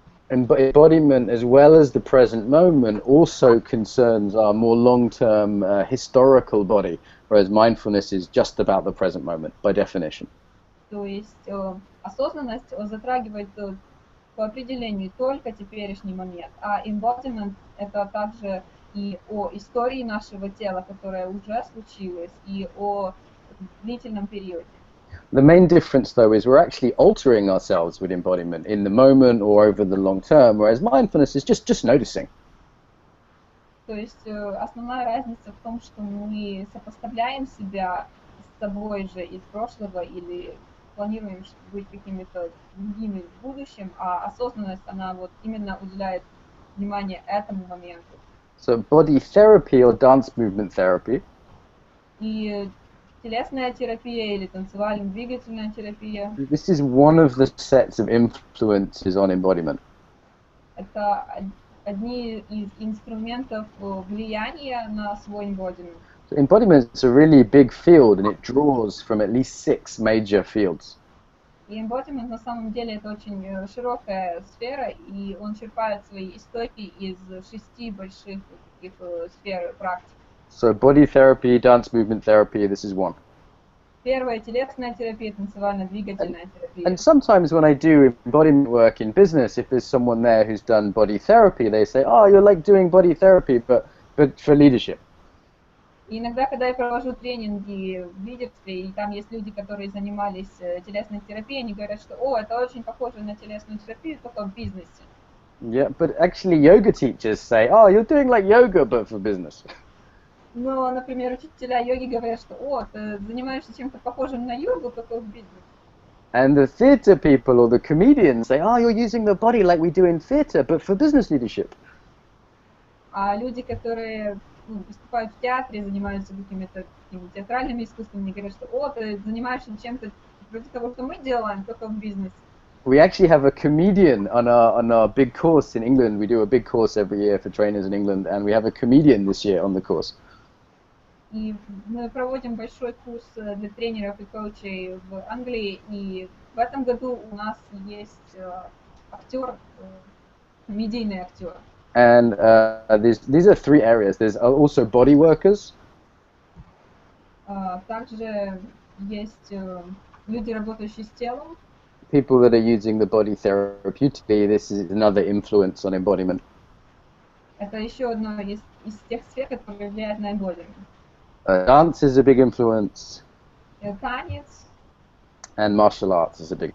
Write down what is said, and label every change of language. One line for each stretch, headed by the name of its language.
English: And embodiment, as well as the present moment, also concerns our more long-term historical body, whereas mindfulness is just about the present moment, by definition.
Russian: То есть осознанность затрагивает по определению только теперешний момент, а embodiment это также и о истории нашего тела, которая уже случилась, и о длительном периоде.
English: The main difference, though, is we're actually altering ourselves with embodiment in the moment or over the long term, whereas mindfulness is just noticing.
Russian: То есть основная разница в том, что мы сопоставляем себя с собой же из прошлого или планируем быть какими-то другими в будущем, а осознанность, она вот именно уделяет внимание этому моменту.
English: So body therapy or dance movement therapy
Russian: И телесная терапия или танцевально-двигательная терапия
English: this is one of the sets of influences on embodiment.
Russian: — это одни из инструментов влияния на свой embodiment.
English: So embodiment is a really big field and it draws from at least 6 major fields.
Russian: И embodiment на самом деле это очень широкая сфера, и он черпает свои истоки из 6 больших таких сфер практик.
English: So body therapy, dance movement therapy, this is one.
Russian: Первая — телесная терапия, танцевально-двигательная терапия.
English: And sometimes when I do embodiment work in business, if there's someone there who's done body therapy, they say, oh, you're like doing body therapy, but for leadership.
Russian: И иногда, когда я провожу тренинги в лидерстве, и там есть люди, которые занимались телесной терапией, они говорят, что «О, это очень похоже на телесную терапию, только в бизнесе».
English: Yeah, but actually yoga teachers say, oh, you're doing like yoga, but for business.
Russian: Но, например, учителя йоги говорят, что «О, ты занимаешься чем-то похожим на йогу, только в бизнесе».
English: And the theatre people or the comedians say, oh, you're using the body like we do in theatre, but for business leadership.
Russian: А люди, которые выступают в театре, занимаются какими-то театральными искусствами, они говорят, что «О, ты занимаешься чем-то вроде того, что мы делаем, только в бизнесе».
English: We actually have a comedian on our big course in England. We do a big course every year for trainers in England, and we have a comedian this year on the course.
Russian: И мы проводим большой курс для тренеров и коучей в Англии, и в этом году у нас есть актер, комедийный актер.
English: And these are 3 areas. There's also body workers.
Russian: Также есть люди, работающие с телом.
English: People that are using the body therapeutically. This is another influence on embodiment.
Russian: Это еще одно из тех сфер, которые влияют на embodiment.
English: Dance is a big influence.
Russian: Танец
English: And martial arts is a big